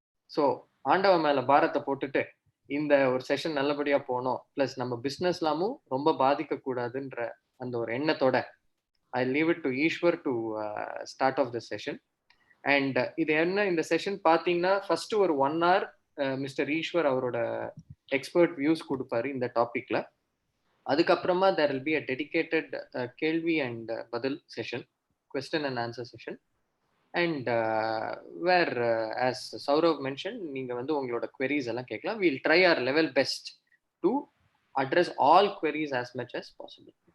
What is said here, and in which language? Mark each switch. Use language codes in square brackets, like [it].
[ta] So ஆண்டவன் மேல பாரத்தை போட்டுட்டு இந்த ஒரு செஷன் நல்லபடியா போனோம், பிளஸ் நம்ம பிஸ்னஸ்லாமும் ரொம்ப பாதிக்க கூடாதுன்ற அந்த ஒரு எண்ணத்தோட [en] I leave it to Ishwar to start off the session. [ta] And இது என்ன இந்த செஷன் பார்த்தீங்கன்னா ஃபர்ஸ்ட் ஒரு 1 hour மிஸ்டர் ஈஸ்வர் அவரோட எக்ஸ்பர்ட் வியூஸ் கொடுப்பாரு இந்த டாபிக்ல. அதுக்கப்புறமா [en] there will be a dedicated [ta] கேள்வி அண்ட் பதில் session, [en] question and answer session. And where as Saurav mention [ta] நீங்கள் வந்து உங்களோட queries எல்லாம் கேட்கலாம். [en] Will try our level best to address all queries as much as possible.